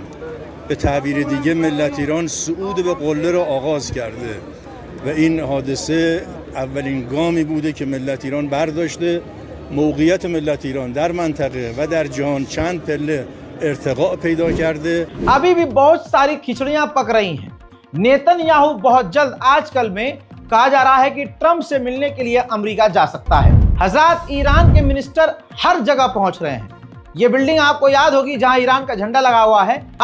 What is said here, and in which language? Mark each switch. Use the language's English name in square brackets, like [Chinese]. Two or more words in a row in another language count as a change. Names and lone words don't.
[Persian] به تعبیر دیگه ملت ایران صعود به قله را آغاز کرده و این حادثه اولین گامی بوده که ملت ایران برداشته. موقعیت ملت ایران در منطقه و در جهان چند پله ارتقا پیدا کرده. [Hindi] अभी भी बहुत सारी खिचड़ियां पक रही हैं. नेतन्याहू बहुत जल्द आजकल में कहा जा रहा है कि ट्रंप से मिलने के लिए अमेरिका जा सकता है. हजरात, ईरान के मिनिस्टर हर जगह पहुंच रहे हैं. ये बिल्डिंग आपको याद होगी जहां ईरान का झंडा लगा हुआ है.